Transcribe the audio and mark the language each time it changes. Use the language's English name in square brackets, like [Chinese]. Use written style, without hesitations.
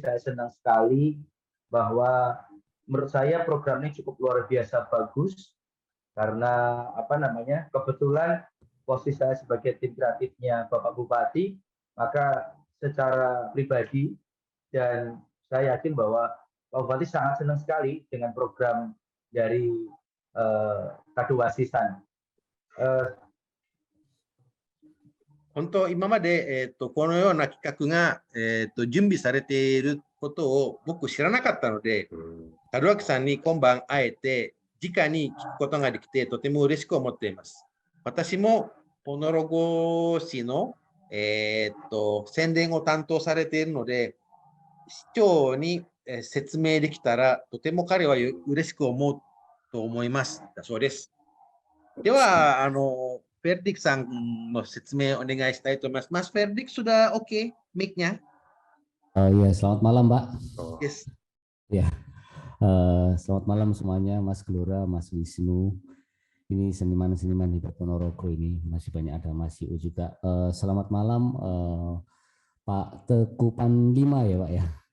[Indonesian] Saya senang sekali bahwa menurut saya programnya cukup luar biasa bagus karena kebetulan posisi saya sebagai tim kreatifnya Bapak Bupati, maka secara pribadi dan saya yakin bahwa Pak Bupati sangat senang sekali dengan program dari Kadoaki-san. [Japanese] 本当、今まで、このような企画が、準備されていることを僕知らなかったので、門脇さんに今晩会えて、直に聞くことができて、とても嬉しく思っています。私も、ポノロゴ市の、宣伝を担当されているので、市長に説明できたら、とても彼は嬉しく思うと思います。だそうです。では、Ferdik sang mau 説明お願いしたいと思います。 [Indonesian] Mas Ferdik sudah oke mic-nya? Ya, selamat malam, Pak. [English] Yes. [Indonesian] Ya, selamat malam semuanya, Mas Gelora, Mas Wisnu. Ini seniman-seniman di Ponorogo ini masih banyak, ada Mas Yu juga. Selamat malam, Pak Teguh Panlima ya, Pak ya.